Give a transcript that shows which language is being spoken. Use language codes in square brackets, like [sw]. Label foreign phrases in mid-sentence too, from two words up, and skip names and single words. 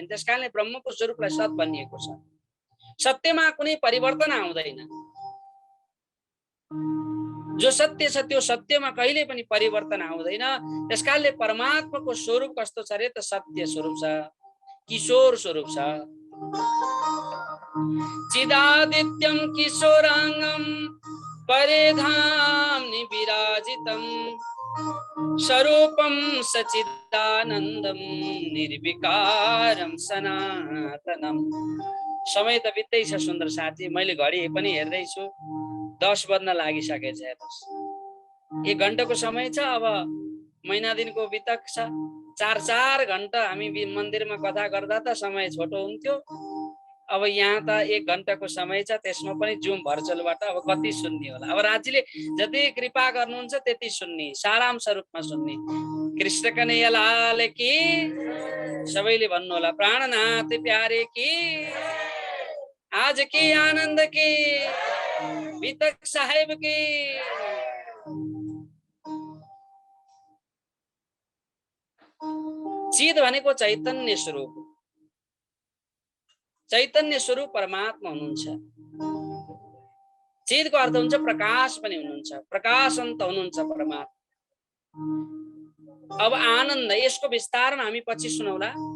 [ne] त्यसकारणले ब्रह्मको स्वरूपलाई सत भनिएको छ। सत्यमा कुनै परिवर्तन आउँदैन। जो सत्य छ त्यो सत्यमा कहिले पनि परिवर्तन आउँदैन। त्यसकारणले परमात्माको स्वरूप कस्तो छ रे? त सत्य स्वरूप छ, किशोर स्वरूप छ। [sa] चिदादित्यं किशोरांगं परेधाम्नि विराजितं स्वरूपं सच्चिदानन्दं निर्विकारं सनातनम्। [ne] समय त बित्दै छ सुन्दर साथी, मैले घडी पनि हेर्दै छु, 10 बज्न लागिसकेछ। हेर्नुस्, 1 घण्टाको समय छ। अब महिना दिनको बितक छ। 4 घण्टा हामी मन्दिरमा कथा गर्दा त समय छोटो हुन्थ्यो। अब यहाँ त 1 घण्टाको समय छ, त्यसमा पनि जुम भर्चुअलबाट अब कति सुन्ने होला। अब राज्यले जति कृपा गर्नुहुन्छ त्यति सुन्ने, सारांश रूपमा सुन्ने। [hi] कृष्ण कन्हैया लाल की, [ne] सबैले भन्नु होला [hi] प्राणनाथ प्यारे की, आज की आनन्द की, बितक साहेब की। [ne] चिद भनेको चैतन्य स्वरूप, चैतन्य स्वरूप परमात्मा हुनुहुन्छ। चिदको अर्थ हुन्छ प्रकाश पनि हुनुहुन्छ, प्रकाशन्त हुनुहुन्छ परमात्मा। अब आनन्द, यसको विस्तारमा हामी पछि सुनौला।